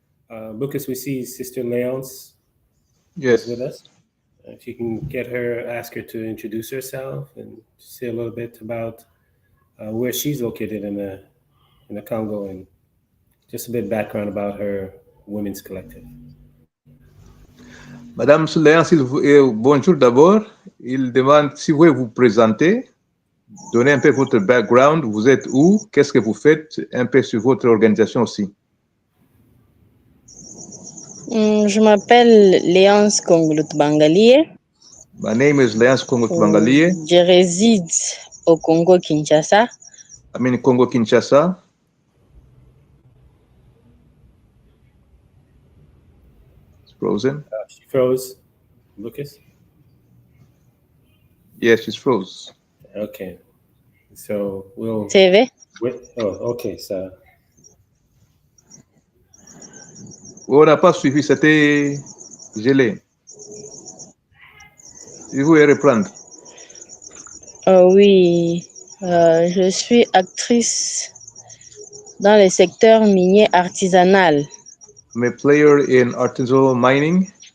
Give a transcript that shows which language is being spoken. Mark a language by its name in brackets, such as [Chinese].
[English] Lucas, we see Sister Leonce is with us. If you can get her, ask her to introduce herself and say a little bit about where she's located in the Congo, and just a bit of background about her women's collective. [French] Madame Leonce, bonjour d'abord. Il demande si vous pouvez vous présenter, donner un peu votre background, vous êtes où, qu'est-ce que vous faites, un peu sur votre organisation aussi. Je m'appelle Léance Congo Bangalie. [English] My name is Léance Congo Bangalie. [French] Je réside au Congo Kinshasa. [English] I'm in Congo Kinshasa. It's frozen. She froze. Lucas? Yes, she's froze. Okay. So we'll... TV? Okay, so... [French] On n'a pas suivi, c'était gelé. Si vous voulez reprendre. Oui, je suis actrice dans le secteur minier artisanal. [English] I'm a player in artisanal mining.